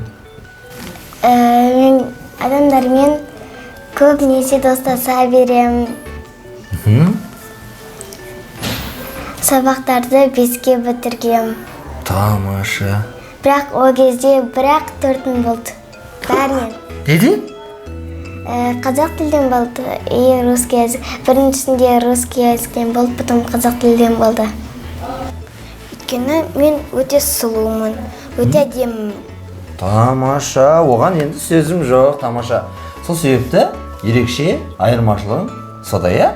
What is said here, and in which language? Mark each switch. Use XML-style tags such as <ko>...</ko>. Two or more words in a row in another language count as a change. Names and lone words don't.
<kk>мен адамдармен көбінесе достаса берем. Сабақтарды 5-ке бітіргем. Тамаша. Бірақ о кезде 4-тің болды. Бәрінен. Неден? Қазақ тілден болды</kk> <ru>и русский язык.</ru> <kk>Біріншісінде</kk> <ru>русский языктен</ru> <kk>болды, потом қазақ тілден болды. Өйткені мен өте сұлумын, өте әдемімін. Тамаша, оған енді сөзім жоқ, тамаша. Сол себепті ерекше айырмашылығың сода, иә?</kk>